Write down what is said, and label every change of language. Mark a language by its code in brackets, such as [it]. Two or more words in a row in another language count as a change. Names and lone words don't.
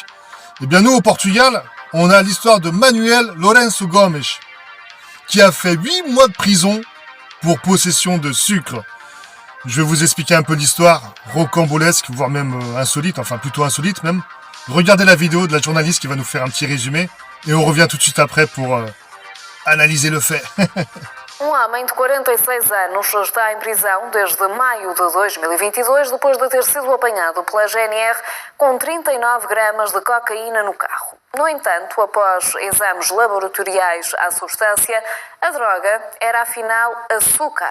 [fr] Eh bien, nous, au Portugal, on a l'histoire de Manuel Lourenço Gomes, qui a fait 8 mois de prison pour possession de sucre. Je vais vous expliquer un peu l'histoire, rocambolesque, voire même insolite, enfin plutôt insolite même. Regardez la vidéo de la journaliste qui va nous faire un petit résumé, et on revient tout de suite après pour analyser le fait. [pt] Homem de 46 anos está em prisão desde maio de 2022 depois de ter sido apanhado pela GNR com 39 gramas de cocaína no carro. No entanto, após exames laboratoriais à substância, a droga era afinal açúcar.